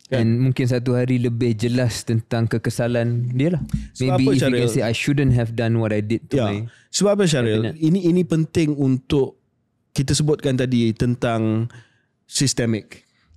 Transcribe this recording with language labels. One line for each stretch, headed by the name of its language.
Malay: And mungkin satu hari lebih jelas tentang kekesalan dia lah.
English: Maybe if you can say I shouldn't have done what I did to my.
Malay: Sebab apa Syaril? Ini penting untuk kita sebutkan tadi tentang sistemik.